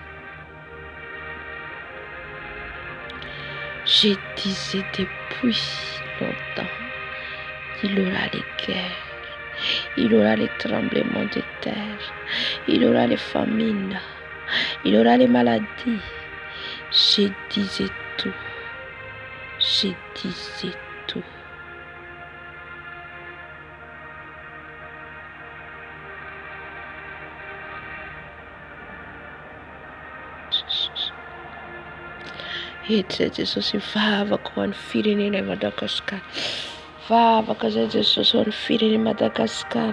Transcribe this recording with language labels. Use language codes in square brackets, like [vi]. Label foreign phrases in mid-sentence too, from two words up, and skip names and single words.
[fr] Je disais depuis longtemps qu'il y aura les guerres, il y aura les tremblements de terre, il y aura les famines, il y aura les maladies. Je disais tout. Je disais tout. [mg] Hita Jesosy vavaka ho an'ny firenenay Madagasikara. Vavaka zay Jesosy ho an'ny firenenay Madagasikara.